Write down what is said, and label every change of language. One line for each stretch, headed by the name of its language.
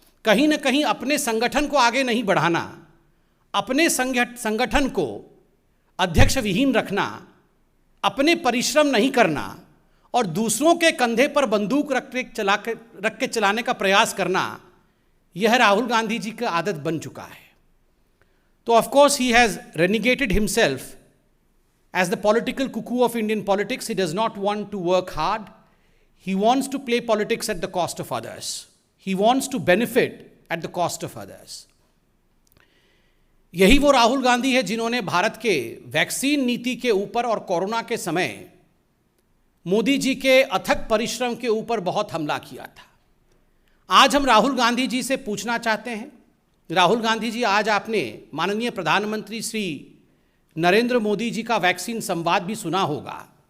Hindi: कहीं ना कहीं अपने संगठन को आगे नहीं बढ़ाना, अपने संगठन को अध्यक्ष विहीन रखना, अपने परिश्रम नहीं करना और दूसरों के कंधे पर बंदूक रख के चलाने का प्रयास करना, यह राहुल गांधी जी का आदत बन चुका है।
English: तो of course he has renegated himself as the political cuckoo of Indian politics. He does not want to work hard. He wants to play politics at the cost of others. He wants to benefit at the cost of others.
Hindi: यही वो राहुल गांधी है जिन्होंने भारत के vaccine नीति के ऊपर और corona के समय मोदी जी के अथक परिश्रम के ऊपर बहुत हमला किया था। आज हम राहुल गांधी जी से पूछना चाहते हैं, राहुल गांधी जी, आज आपने माननीय प्रधानमंत्री श्री नरेंद्र मोदी जी का वैक्सीन संवाद भी सुना होगा।